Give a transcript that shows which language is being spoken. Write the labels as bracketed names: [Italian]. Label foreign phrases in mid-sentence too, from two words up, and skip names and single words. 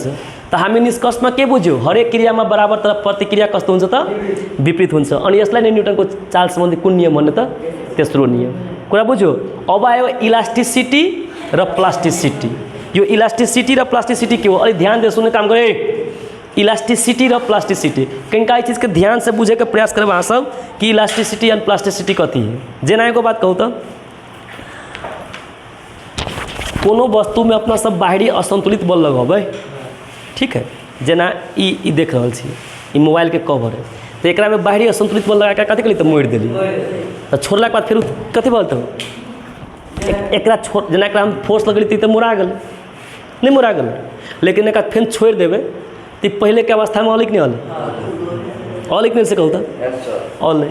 [Nepali] त हामी निष्कर्षमा के बुझ्यौँ हरेक क्रियामा बराबर तर प्रतिक्रिया कस्तो हुन्छ त विपरीत हुन्छ। अनि यसलाई नै न्यूटनको चाल सम्बन्धी कुन नियम भन्ने त तेस्रो नियम। कुरा बुझ्यो। अब आयो इलास्टिसिटी र प्लास्टिसिटी। यो इलास्टिसिटी र प्लास्टिसिटी के हो अलि ध्यान दिएर सुन्ने काम गरे। [Maithili] इलास्टिसिटी र प्लास्टिसिटी कहीं चीज़ के ध्यान से बुझे के प्रयास करब अहाँ सब कि [English] elasticity and plasticity [Maithili] कथी है। जेना एगो बात कहूँ तो कोनो वस्तु में अपना सब बाहरी असंतुलित बल लगेबै ठीक है। जेना ई देख रहल छी ई मोबाइल के कवर है तो एकरा में बाहरी असंतुलित बल लगा के कथी कली तो मोड़ देली तो छोड़ला के बाद फिर कथी बोलते एकरा छोड़ जेना एकरा हम फोर्स लगली तो मुड़ा गल नहीं मुड़ा गल लेकिन एक फिर छोड़ देवे तो पहले के अवस्था में अलिक नहीं अलिक नहीं से कहूँ तो ऑल नहीं।